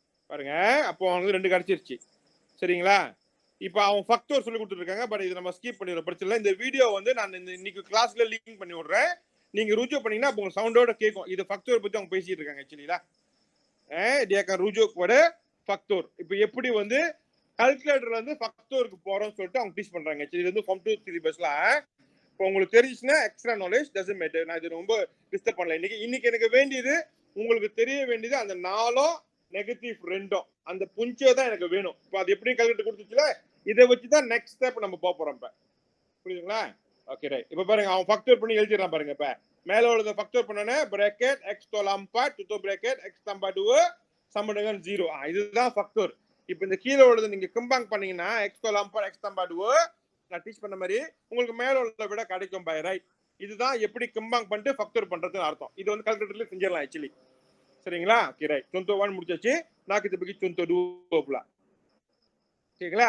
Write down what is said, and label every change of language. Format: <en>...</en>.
<ta>பாருங்க, அப்போ அவனுக்கு 2 கிடைச்சிருச்சு. சரிங்களா? இப்போ அவன் ஃபேக்டர் சொல்லி கொடுத்துருக்காங்க. பட் இது நம்ம ஸ்கிப் பண்ணிடுறோம், பிரச்சனை இல்லை. இந்த வீடியோ வந்து நான் இன்னைக்கு கிளாஸ்ல லிங்க் பண்ணி விடுறேன். நீங்க ருஜு பண்ணீங்கன்னா அப்போ உங்க சவுண்டோட கேட்கும். இது ஃபேக்டர் பத்தி அவங்க பேசிட்டு இருக்காங்க. ஆக்சுவலியா</ta> <ms>dia rujuk kepada faktor.</ms> <ta>இப்போ எப்படி வந்து கால்குலேட்டர்ல இருந்து ஃபேக்டருக்கு போறோம்னு சொல்லிட்டு அவங்க டீச் பண்றாங்க. இது வந்து ஃபார்ம் 2 சிலபஸ்ல. இப்போ உங்களுக்கு தெரிஞ்சுச்சுன்னா</ta> <en>Extra knowledge doesn't matter.</en> <ta>நான் இது ரொம்ப டிஸ்டர்ப் பண்ணல. இன்னைக்கு எனக்கு வேண்டியது, உங்களுக்கு தெரிய வேண்டியது அந்த 4 நெகட்டிவ் 2 அந்த புஞ்சே தான் எனக்கு வேணும். இப்போ அது எப்படி கால்குலேட்டர் கொடுத்துச்சுல, இதை வச்சு தான் நெக்ஸ்ட் ஸ்டெப் நம்ம போறோம். இப்போ புரியுதுங்களா? Okay, right. இப்போ பாருங்க, அவன் ஃபேக்டர் பண்ணி எழுதிடுறான் பாருங்க. இப்போ மேல உள்ளத ஃபேக்டர் பண்ணனே</ta> <ms>bracket x tolak 4 tutup bracket x tambah 2 sama dengan 0.</ms> <ta>இதுதான் ஃபேக்டர். இப்போ இந்த கீழ உள்ளத நீங்க கம்பைன் பண்ணீங்கன்னா</ta> <ms>x tolak 4 x tambah 2</ms> <ta>நான் டீச் பண்ண மாதிரி உங்களுக்கு மேல உள்ளத விட கிடைக்கும். By right. இதுதான் எப்படி கம்பைன் பண்ணிட்டு ஃபேக்டர் பண்றதுன்னு அர்த்தம். இது வந்து கால்குலேட்டர்ல செஞ்சிரலாம் ஆக்சுவலி. சரிங்களா? Okay, right. contoh 1 முடிச்சாச்சு. நான் கிட்ட போய் contoh 2 போலாம். சரிங்களா?</ta>